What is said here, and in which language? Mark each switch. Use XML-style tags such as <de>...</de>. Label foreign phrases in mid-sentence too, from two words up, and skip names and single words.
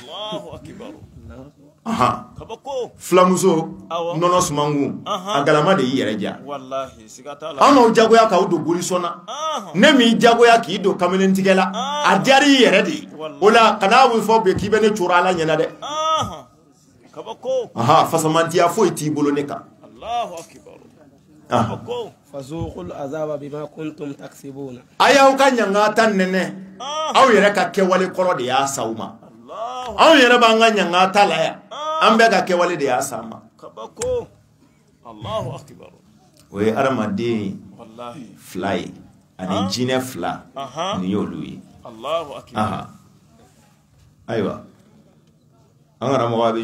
<bm>filamuso nɔnɔ sumankun a galama de y'i yɛrɛ ja an m'aw jagoya k'aw don bolisɔn na ne m'i jagoya k'i don kamalentigɛ la a diyara i yɛrɛ de o la kan'a fɔ bɛ k'i bɛ ne coro ala ɲɛna dɛ fasamantiya foyi t'i bolo ne kan</bm> <ar>فذوقوا العذاب بما كنتم تكسبون</ar> <bm>a y'aw ka ɲanga ta nɛnɛ aw yɛrɛ ka kɛwale kɔrɔ de y'a sa u ma anw yɛrɛ b'an ka ɲanga ta la yan an bɛɛ ka kɛwale de y'a sa ma o ye adamaden fila ye ani jinɛ fila nin y'olu ye ayiwa an karamɔgɔ a bɛ</bm>